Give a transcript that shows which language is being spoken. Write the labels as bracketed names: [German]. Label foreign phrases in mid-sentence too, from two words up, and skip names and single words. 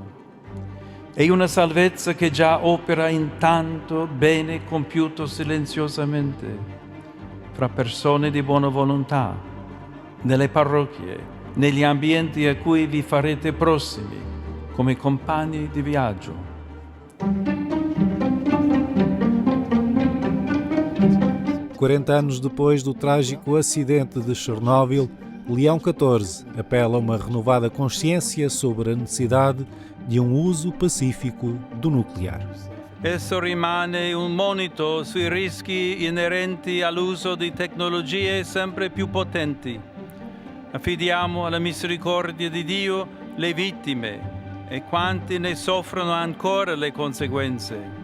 [Italian] È una salvezza che già opera in tanto bene compiuto silenziosamente fra persone di buona volontà, nelle parrocchie, negli ambienti a cui vi farete prossimi, come compagni di viaggio. [Portuguese] Quarenta anos depois do trágico acidente de Chernobyl, Leão XIV apela a uma renovada consciência sobre a necessidade de um uso pacífico do nuclear. [Italian] Esso rimane un monito sui rischi inerenti all'uso di tecnologie sempre più potenti. Affidiamo alla misericordia di Dio le vittime e quanti ne soffrono ancora le conseguenze.